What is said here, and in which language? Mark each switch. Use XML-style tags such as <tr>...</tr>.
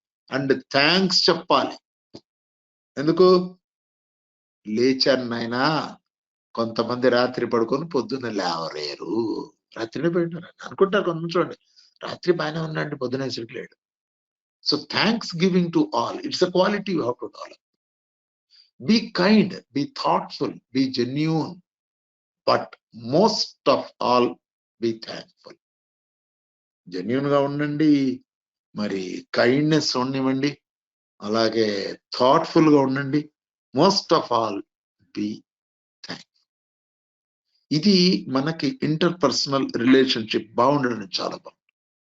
<te>And thanks చెప్పాలి. ఎందుకు లేచాను నాయనా, కొంతమంది రాత్రి పడుకొని పొద్దున్న లేవలేరు. రాత్రినే పోయినారు అనుకుంటారు కొంతమంది. చూడండి, రాత్రి బాగానే ఉన్నాండి, పొద్దున లేడు.</te> <en>So thanks giving to all, it's a quality you have to develop. Be kind, be thoughtful, be genuine, but most of all be thankful.</en> <te>Genuine గా ఉండండి, మరి కైండ్నెస్ ఉండనివ్వండి, అలాగే థాట్ఫుల్ గా ఉండండి.</te> <en>Most of all be thankful.</en> <te>ఇది మనకి interpersonal relationship బాగుండడం చాలా బాగుంటుంది.</te>